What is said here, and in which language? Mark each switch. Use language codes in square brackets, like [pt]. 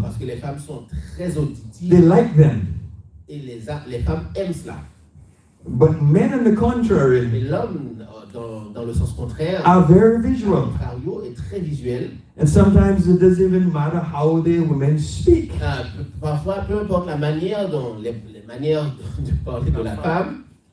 [fr] parce que les femmes sont très auditives [en] they like them. [fr] et les femmes aiment cela. [en] But men, on the contrary, [fr] Mais l'homme, dans le sens contraire, [en] are very visual. [fr] contrario, est très visuel. [en] And sometimes it doesn't even matter how the women speak. [fr] Parfois, peu importe la manière dont les manières de parler de la femme,